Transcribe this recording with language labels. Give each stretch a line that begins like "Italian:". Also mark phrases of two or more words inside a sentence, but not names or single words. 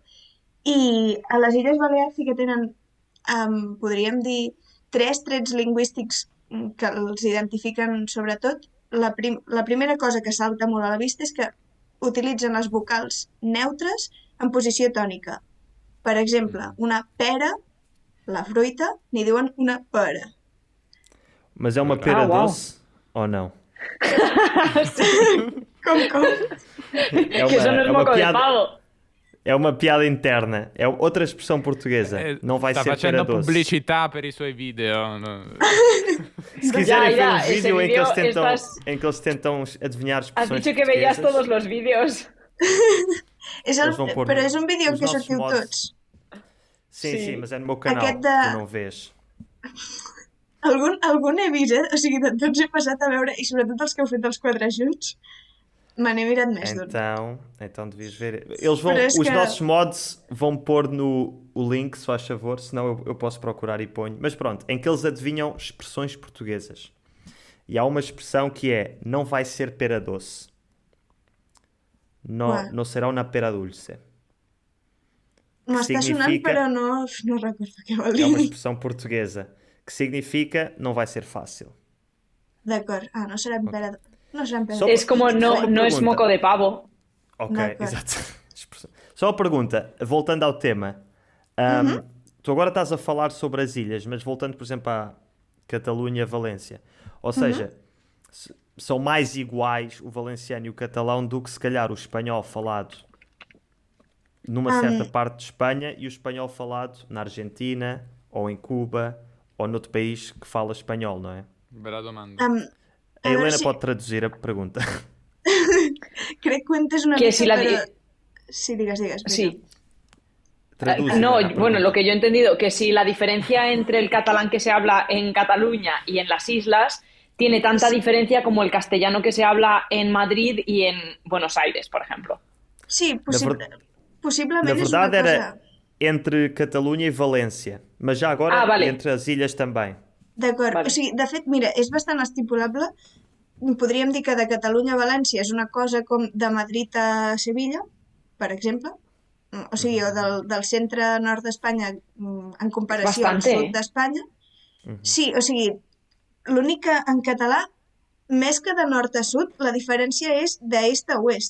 Catalan: I a les Illes Balears sí que tenen, podríem dir, 3 trets lingüístics que els identifiquen sobretot. La primera cosa que salta molt a la vista és que utilitzen les vocals neutres en posició tònica. Per exemple, una pera, la fruita, n'hi diuen una pera.
Portuguese: Mas é uma pera uau. doce ou não?
Catalan: Com?
Portuguese: É
Spanish: Que eso no es moco de pavo.
Portuguese: É uma piada interna. É outra expressão portuguesa. Não vai
Italian: Sta
Portuguese: ser pera
Italian: facendo
Portuguese: doce.
Italian: pubblicità per i suoi video.
Portuguese: Se quiserem ver um
Spanish: ese vídeo em que eles vídeo
Portuguese: tentam,
Spanish: estás-
Portuguese: em que eles tentam adivinhar
Spanish: Has
Portuguese: expressões
Spanish: dicho que veías
Portuguese: portuguesas,
Spanish: todos los vídeos.
Portuguese: Eles vão pôr
Catalan: Però és un vídeo en
Portuguese: os
Catalan: què
Portuguese: nossos
Catalan: sortiu
Portuguese: mods.
Catalan: tots.
Portuguese: Sim, Sim. sim, mas é no meu canal.
Catalan: Aquest
Portuguese: Tu
Catalan: de-
Portuguese: não vês.
Catalan: Algun he vist, O sigui, de tots he passat a veure, i sobretot els que heu fet els 4 junts, me n'he mirat més d'un.
Portuguese: Então devias ver. Eles vão,
Spanish: Pero es
Portuguese: os que- nossos mods vão pôr no o link, se faz favor, senão eu posso procurar e ponho. Mas pronto, em que eles adivinham expressões portuguesas. E há uma expressão que é não vai ser pera doce. Ué.
Spanish: No será una pera dulce.
Catalan: M'està sonant,
Portuguese: significa-
Catalan: però no recordo què vol
Portuguese: É uma
Catalan: dir.
Portuguese: expressão portuguesa que significa não vai ser fácil.
Catalan: D'acord. No serà en pera... No serà en pera...
Portuguese: Só-
Spanish: Es como
Portuguese: Só
Spanish: no
Portuguese: uma
Spanish: es
Portuguese: pergunta.
Spanish: moco de pavo.
Portuguese: Ok,
Catalan: D'accord.
Portuguese: exato. Só uma pergunta, voltando ao tema. Tu agora estás a falar sobre as ilhas, mas voltando, por exemplo, à Catalunha, Valência. Ou seja, são mais iguais o valenciano e o catalão do que, se calhar, o espanhol falado numa certa parte de Espanha e o espanhol falado na Argentina ou em Cuba ou noutro país que fala espanhol, não é?
Italian: Bella domanda.
Catalan: A A veure Helena si...
Portuguese: pode traduzir a pergunta.
Catalan: Crec que ho he entès una
Portuguese: Que
Catalan: mica,
Portuguese: si la
Catalan: però...
Portuguese: di-
Catalan: Sí, digues, Brita. Sí.
Portuguese: Traduce,
Spanish: No,
Portuguese: Helena, a
Spanish: bueno, lo
Portuguese: pergunta.
Spanish: que yo he entendido, que si la diferencia entre el catalán que se habla en Cataluña y en las islas tiene tanta diferencia como el castellano que se habla en Madrid y en Buenos Aires, por ejemplo.
Catalan: Sí,
Portuguese: Na, ver- na
Catalan: possiblement és una
Portuguese: verdade era
Catalan: cosa...
Portuguese: entre Catalunha e Valência, mas já agora
Spanish: Vale.
Portuguese: entre as ilhas também.
Catalan: D'acord.
Spanish: Vale.
Catalan: O sigui, de fet, mira, és bastant estipulable. Podríem dir que de Catalunya a València és una cosa com de Madrid a Sevilla, per exemple. O sigui, o del centre-nord d'Espanya en comparació al
Portuguese: Bastante,
Catalan: sud d'Espanya. Sí, o sigui, l'únic que en català, més que de nord a sud, la diferència és d'est a oest.